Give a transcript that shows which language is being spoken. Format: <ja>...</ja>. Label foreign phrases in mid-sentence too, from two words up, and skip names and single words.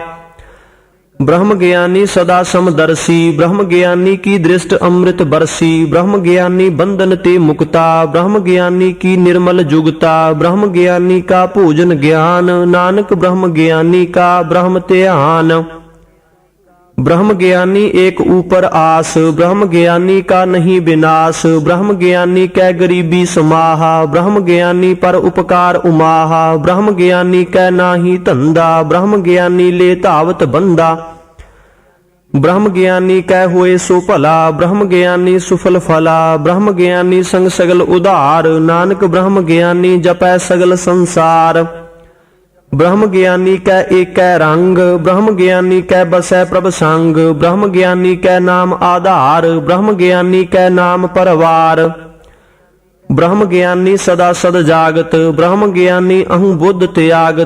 <pa>ਬ੍ਰਹਮ ਗਿਆਨੀ ਸਦਾ ਸਮਦਰਸੀ, ਬ੍ਰਹਮ ਗਿਆਨੀ ਕੀ ਦ੍ਰਿਸ਼ਟ ਅੰਮ੍ਰਿਤ ਬਰਸੀ। ਬ੍ਰਹਮ ਗਿਆਨੀ ਬੰਧਨ ਤੇ ਮੁਕਤਾ, ਬ੍ਰਹਮ ਗਿਆਨੀ ਕੀ ਨਿਰਮਲ ਜੁਗਤਾ। ਬ੍ਰਹਮ ਗਿਆਨੀ ਕਾ ਭੋਜਨ ਗਿਆਨ, ਨਾਨਕ ਬ੍ਰਹਮ ਗਿਆਨੀ ਕਾ ਬ੍ਰਹਮ ਧਿਆਨ। ਬ੍ਰਹਮ ਗਿਆਨੀ ਏਕ ਊਪਰ ਆਸ, ਬ੍ਰਹਮ ਗਿਆਨੀ ਕਾ ਨਹੀਂ ਬਿਨਾਸ। ਬ੍ਰਹਮ ਗਿਆਨੀ ਕੈ ਗਰੀਬੀ ਸਮਾਹਾ, ਬ੍ਰਹਮ ਗਿਆਨੀ ਪਰ ਉਪਕਾਰ ਉਮਾਹਾ। ਬ੍ਰਹਮ ਗਿਆਨੀ ਕੈ ਨਾਹੀ ਧੰਧਾ, ਬ੍ਰਹਮ ਗਿਆਨੀ ਲੇ ਧਾਵਤ ਬੰਦਾ। ਬ੍ਰਹਮ ਗਿਆਨੀ ਕੈ ਹੋਏ ਸੋ ਭਲਾ, ਬ੍ਰਹਮ ਗਿਆਨੀ ਸੁਫਲ ਫਲਾ। ਬ੍ਰਹਮ ਗਿਆਨੀ ਸੰਗ ਸਗਲ ਉਧਾਰ, ਨਾਨਕ ਬ੍ਰਹਮ ਗਿਆਨੀ ਜਪੈ ਸਗਲ ਸੰਸਾਰ। ਬ੍ਰਹਮ ਗਿਆਨੀ ਕੈ ਏਕੈ ਰੰਗ, ਬ੍ਰਹਮ ਗਿਆਨੀ ਕੈ ਬਸੈ ਪ੍ਰਭ ਸੰਗ। ਬ੍ਰਹਮ ਗਿਆਨੀ ਕੈ ਨਾਮ ਆਧਾਰ, ਬ੍ਰਹਮ ਗਿਆਨੀ ਕੈ ਨਾਮ ਪਰਵਾਰ। ਬ੍ਰਹਮ ਗਿਆਨੀ ਸਦਾ ਸਦ ਜਾਗਤ, ਬ੍ਰਹਮ ਗਿਆਨੀ ਅਹੁ ਬੁੱਧ ਤਿਆਗਤ।</pa>